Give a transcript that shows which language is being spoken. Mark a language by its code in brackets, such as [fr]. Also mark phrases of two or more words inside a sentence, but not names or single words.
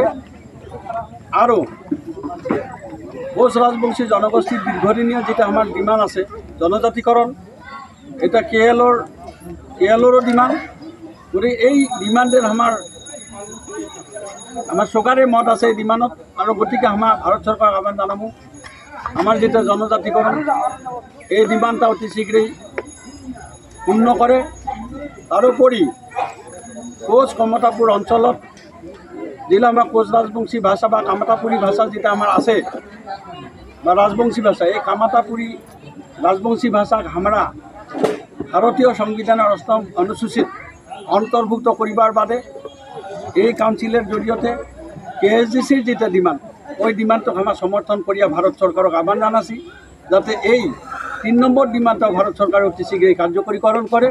[rkt] আরও কোচ রাজবংশী জনগোষ্ঠীর দীর্ঘদিনীয় যেটা আমার ডিমান্ড আছে জনজাতিকরণ, এটা কেএলওরও ডিমান্ড করে। এই ডিমান্ডের আমার সরকারে মত আছে এই ডিমান্ডত। আর গতিকে আমার ভারত সরকার আহ্বান জানাবো আমার যেটা জনজাতিকরণ এই ডিমান্ডটা অতি শীঘ্রই পূর্ণ করে। তাৰোপৰি কোচ কমতাপুর অঞ্চলত যেটা আমার কোচ রাজবংশী ভাষা বা কামাতাপুরী ভাষা যেটা আমার আছে বা রাজবংশী ভাষা, এই কামাতাপুরী রাজবংশী ভাষাক আমরা ভারতীয় সংবিধানের 8ম অনুসূচিত অন্তর্ভুক্ত করিবার বাদে এই কাউন্সিলের জড়িয়তে কেএসডিসির যেটা ডিমান্ড ওই ডিমান্ডক আমার সমর্থন করিয়া ভারত সরকারক আহ্বান জানাছি যাতে এই 3 নম্বর ডিমান্ডটাও ভারত সরকার অতি শীঘ্রই কার্যকরীকরণ করে।